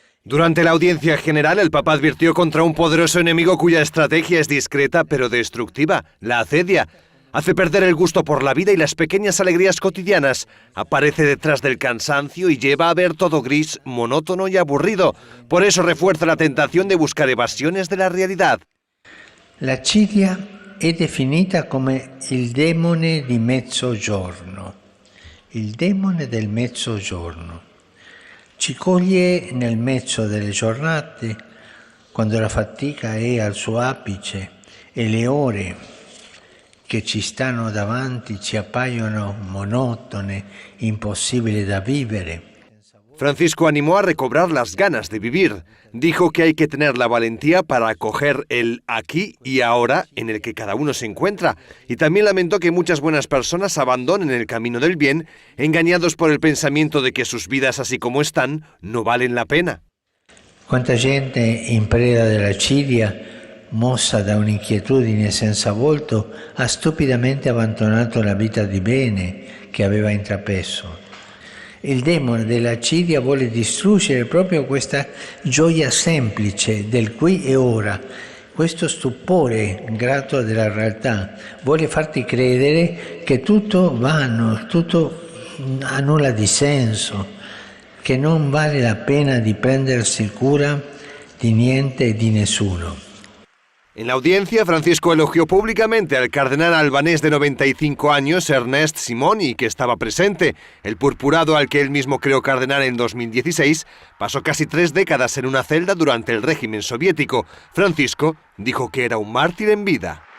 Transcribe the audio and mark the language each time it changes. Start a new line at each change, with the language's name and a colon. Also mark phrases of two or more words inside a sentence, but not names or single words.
Spanish: Durante la audiencia general, el Papa advirtió contra un poderoso enemigo cuya estrategia es discreta pero destructiva, la acedia. Hace perder el gusto por la vida y las pequeñas alegrías cotidianas. Aparece detrás del cansancio y lleva a ver todo gris, monótono y aburrido. Por eso refuerza la tentación de buscar evasiones de la realidad.
Italian: La accidia è definita come il demone di mezzogiorno, il demone del mezzogiorno. Ci coglie nel mezzo delle giornate, quando la fatica è al suo apice e le ore che ci stanno davanti ci appaiono monotone, impossibili da vivere.
Spanish: Francisco animó a recobrar las ganas de vivir. Dijo que hay que tener la valentía para acoger el aquí y ahora en el que cada uno se encuentra. Y también lamentó que muchas buenas personas abandonen el camino del bien, engañados por el pensamiento de que sus vidas así como están no valen la pena.
Italian: Quanta gente in preda della accidia, mossa da un'inquietudine senza volto, ha stupidamente abbandonato la vita di bene che aveva intrapreso. Il demone dell'accidia vuole distruggere proprio questa gioia semplice del qui e ora, questo stupore grato della realtà. Vuole farti credere che tutto è vano, tutto ha nulla di senso, che non vale la pena di prendersi cura di niente e di nessuno.
Spanish: En la audiencia, Francisco elogió públicamente al cardenal albanés de 95 años, Ernest Simoni, que estaba presente. El purpurado, al que él mismo creó cardenal en 2016, pasó casi 3 décadas en una celda durante el régimen soviético. Francisco dijo que era un mártir en vida.